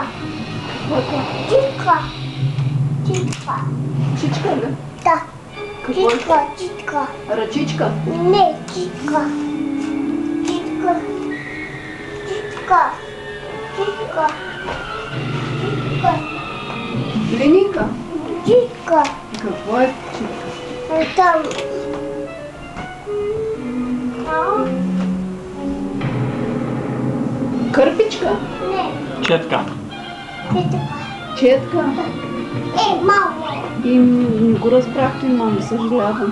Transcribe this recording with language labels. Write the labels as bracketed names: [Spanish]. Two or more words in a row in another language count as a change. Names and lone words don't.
[Bulgarian] Читка. Читка. Чичка ли? Да. Какво е? Читка. Читка. Ръчичка? Не, читка. Читка. Читка. Читка. Читка. Линейка? Читка. Какво е чичка? Там. Кърпичка? Не, Четка. читка. Четка? Мамо. И не го разбрах той, мама, съжалявам.